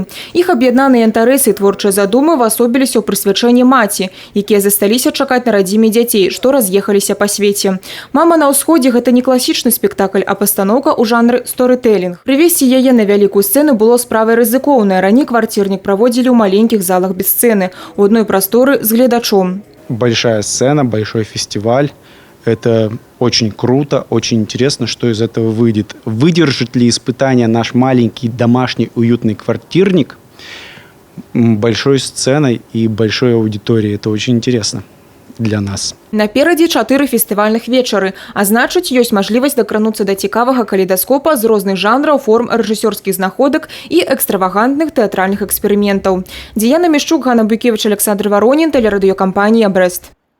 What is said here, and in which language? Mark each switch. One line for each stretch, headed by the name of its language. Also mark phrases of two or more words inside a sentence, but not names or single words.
Belarusian: Іх аб'яднаныя інтарэсы і творчыя задумы ўвасобіліся ў прысвячэнні маці, якія засталіся чакаць на радзіме дзяцей, што раз'ехаліся па свеце. «Мама на ўсходзе» – гэта не класічны спектакль, а пастаноўка ў жанры сторытэлінг. Прывесці яе на вялікую сцэну было справай рызыкоўнай. Раней кварцірнік праводзілі ў маленькіх залах без сцэны, у адной прасторы з гледачом.
Russian: Большая сцена, большой фестиваль. Это очень круто, очень интересно, что из этого выйдет. Выдержит ли испытание наш маленький домашний уютный квартирник большой сценой и большой аудиторией? Это очень интересно для нас.
Belarusian: Наперадзе 4 фестывальных вечары, а значыць, ёсць мажлівасць дакрануцца да цікавага калейдаскопа з розных жанраў, форм рэжысёрскіх знаходак і экстравагантных тэатральных эксперыментаў. Діяна Мішчук, Ганна Буйкевіч, Александр Воронін, тэлерадыёкампанія «Брэст».